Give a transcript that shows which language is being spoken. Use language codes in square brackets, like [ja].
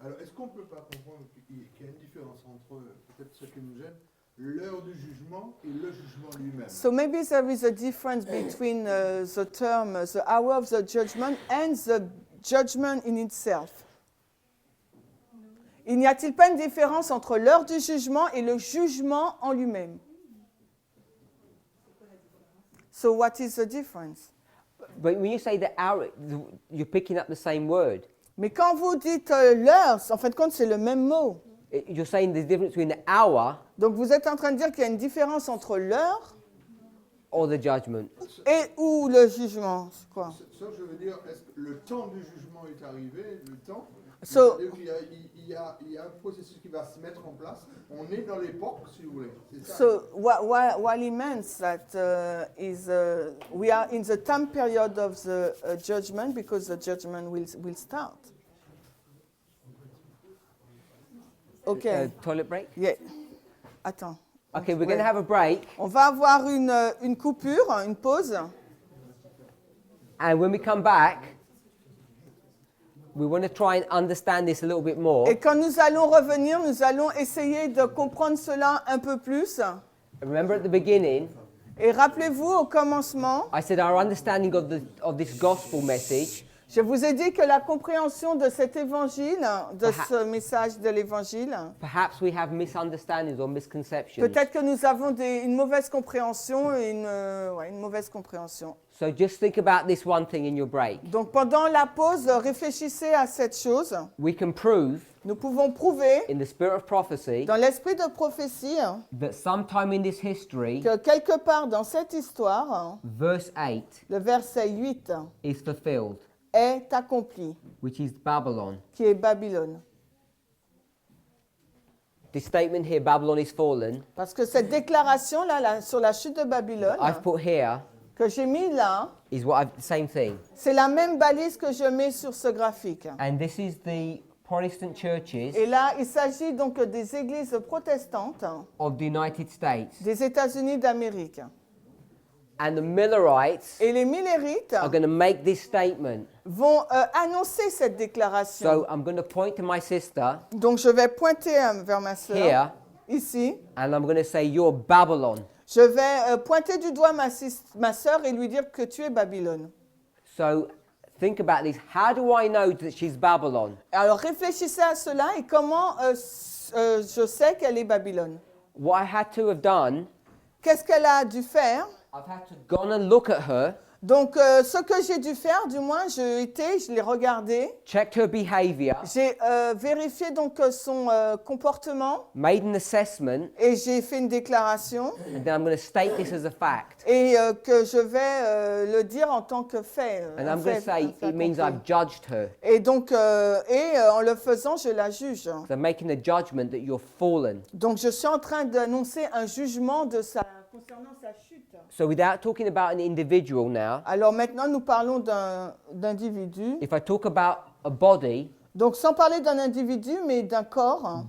[fr] Alors, est-ce qu'on ne peut pas comprendre qu'il y a une différence entre, peut-être ce qui nous gêne, l'heure du jugement et le jugement lui-même? [en] So maybe there is a difference between the term, the hour of the judgment, and the judgment in itself. [fr] Il n'y a-t-il pas une différence entre l'heure du jugement et le jugement en lui-même? [en] So what is the difference? But when you say the hour, you're picking up the same word. [fr] Mais quand vous dites l'heure, en fin de compte, c'est le même mot. [en] You're saying there's a difference between the hour [fr] Donc vous êtes en train de dire qu'il y a une différence entre l'heure [en] or the judgment. [fr] et ou le jugement. C'est quoi? Ça, je veux dire, est-ce que le temps du jugement est arrivé, le temps? [en] So- [fr] C'est-à-dire qu'il y a un processus qui va se mettre en place. On est dans l'époque, si vous voulez. C'est ça. [en] So what he means that is we are in the time period of the judgment because the judgment will start. Okay. Toilet break? Yeah. [fr] Attends. [en] Okay, we're going to have a break. [fr] On va avoir une coupure, une pause. [en] And when we come back, we want to try and understand this a little bit more. [fr] Et quand nous allons revenir, nous allons essayer de comprendre cela un peu plus. [en] Remember at the beginning, [fr] Et rappelez-vous au commencement, [en] I said our understanding of this gospel message [fr] je vous ai dit que la compréhension de cet évangile, de ce message de l'évangile, [en] perhaps we have misunderstandings or misconceptions. [fr] peut-être que nous avons une mauvaise compréhension et une mauvaise compréhension. [en] So just think about this one thing in your break. [fr] Donc pendant la pause, réfléchissez à cette chose. [en] We can prove [fr] Nous pouvons prouver [en] in the spirit of prophecy [fr] dans l'esprit de prophétie [en] that sometime in this history, [fr] que quelque part dans cette histoire, [en] verse 8 [fr] le verset 8 [en] is fulfilled, [fr] est accompli, [en] which is Babylon. [fr] qui est Babylone. [en] This statement here, Babylon is fallen, [fr] Parce que cette déclaration-là sur la chute de Babylone, [en] I've put here [fr] que j'ai mis là, [en] is what same thing. [fr] c'est la même balise que je mets sur ce graphique. [en] And this is the Protestant churches [fr] Et là, il s'agit donc des églises protestantes [en] of the United States. [fr] des États-Unis d'Amérique. [en] And the Millerites [fr] Et les Millérites [en] are going to make this statement. [fr] vont annoncer cette déclaration. [en] So I'm going to point to my sister [fr] Donc je vais pointer vers ma sœur, [en] here, [fr] ici. [en] and I'm going to say, you're Babylon. [fr] Je vais pointer du doigt ma sœur et lui dire que tu es Babylone. [en] So think about this. How do I know that she's Babylon? [fr] Alors réfléchissez à cela et comment je sais qu'elle est Babylone. [en] What I had to have done, [fr] Qu'est-ce qu'elle a dû faire? [en] I've had to go and look at her, [fr] Donc ce que j'ai dû faire, du moins, je l'ai regardé. [en] checked her behavior, [fr] J'ai vérifié donc son comportement [en] made an assessment, [fr] et j'ai fait une déclaration [en] and then I'm going to state this as a fact. [fr] et que je vais le dire en tant que fait. [en] And I'm going to say it means [fr] accompli. [en] I've judged her. [fr] Et donc, en le faisant, je la juge. [en] So I'm making a judgment that you're fallen. [fr] Donc, je suis en train d'annoncer un jugement concernant sa chute. [en] So without talking about an individual now, [fr] Alors maintenant, nous parlons d'individu. [en] if I talk about a body, [fr] Donc sans parler d'un individu, mais d'un corps.